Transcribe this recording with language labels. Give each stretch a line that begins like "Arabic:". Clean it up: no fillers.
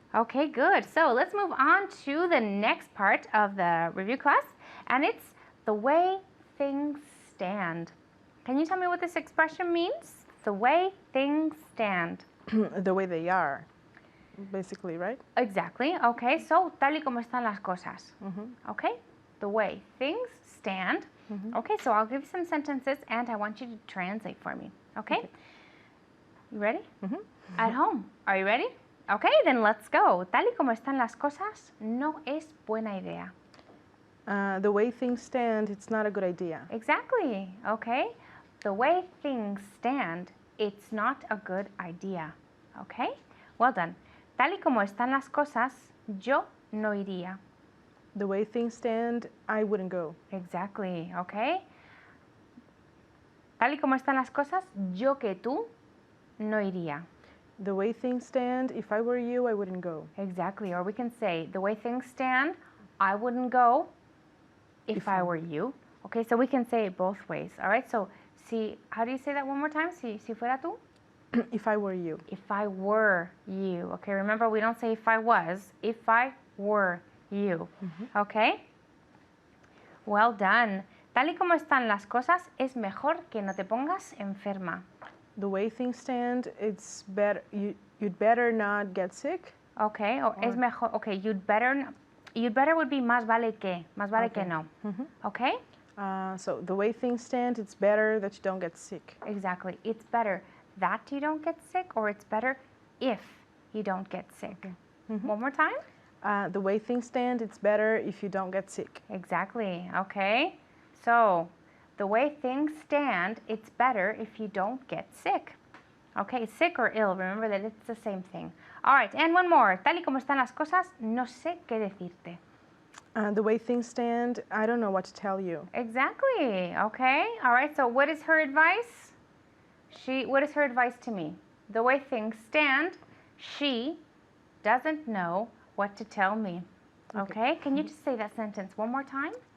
English: Okay, good. So let's move on to the next part of the review class, and it's the way things stand. Can you tell me what this expression means? The way things stand. The way they are, basically, right? Exactly. Okay, so
Spanish: tal y como están las cosas.
English: Okay, the way things stand. Okay, so I'll give you some sentences and I want you to translate for me. Okay? You ready? At home. Are you ready? Okay, then let's go.
Spanish: Tal y como están las cosas no es buena idea.
English: The way things stand, it's not a good idea. Exactly. Okay, the way things stand, it's not a good idea. Okay, well done.
Spanish: Tal y como están las cosas, yo no iría.
English: The way things stand, I wouldn't go. Exactly, okay.
Spanish: Tal y como están las cosas, yo que tú no iría.
English: The way things stand, if I were you, I wouldn't go. Exactly, or we can say, the way things stand, I wouldn't go if I were you. Okay, so we can say it both ways, all right? So, how do you say that one more time?
Spanish: Si fuera tú?
English: If I were you. If I were you. Okay, remember, we don't say if I was, if I were you. Okay? Well done.
Spanish: Tal y como están las cosas, es mejor que no te pongas enferma.
English: The way things stand, it's better. You'd better not get sick. Okay, or
Spanish: es mejor.
English: Okay, you'd better would be
Spanish: más vale que no.
English: Okay? So the way things stand, it's better that you don't get sick. Exactly. It's better that you don't get sick, or it's better if you don't get sick. One more time? The way things stand, it's better if you don't get sick. Exactly. Okay. So, the way things stand, it's better if you don't get sick. Okay, sick or ill, remember that it's the same thing. All right, and one more.
Spanish: Tal y como están las cosas, no sé qué decirte.
English: The way things stand, I don't know what to tell you. Exactly. Okay. All right, so what is her advice? What is her advice to me? The way things stand, she doesn't know what to tell me. Okay, can you just say that sentence one more time?